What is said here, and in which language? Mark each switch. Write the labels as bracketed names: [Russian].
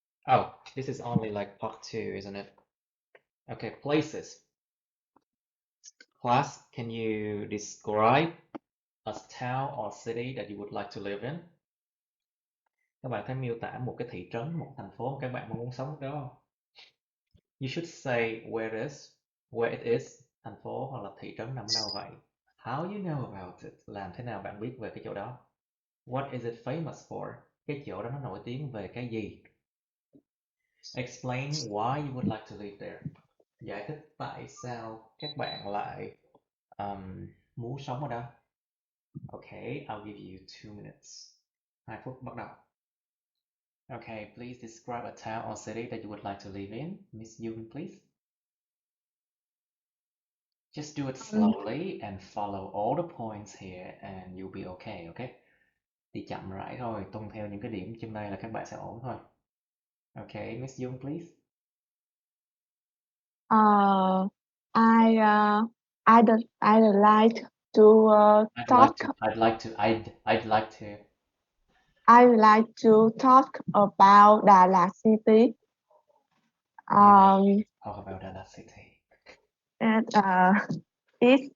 [English] Oh, this is only like part 2, isn't it? Okay, places. Class, can you describe a town or city that you would like to live in? [Vietnamese] Các bạn hãy miêu tả một cái thị trấn, một thành phố các bạn mong muốn sống ở đó. [English] You should say where it is, [Vietnamese] thành phố hoặc là thị trấn nằm ở đâu vậy. [English] How you know about it, [Vietnamese] làm thế nào bạn biết về cái chỗ đó. [English] What is it famous for, [Vietnamese] cái chỗ đó nó nổi tiếng về cái gì. [English] Explain why you would like to live there, [Vietnamese] giải thích tại sao các bạn lại muốn sống ở đó. [English] Okay, I'll give you 2 minutes. [Vietnamese] 2 phút bắt đầu. [English] Okay, please describe a town or city that you would like to live in. Miss Yoon, please. Just do it slowly and follow all the points here and you'll be okay, okay? [Vietnamese] Đi chậm rãi thôi, tuân theo những cái điểm trên đây là các bạn sẽ ổn thôi. [English] Okay, Miss Yoon, please. I'd like to I'd like to talk about Đà City. Talk about Đà City.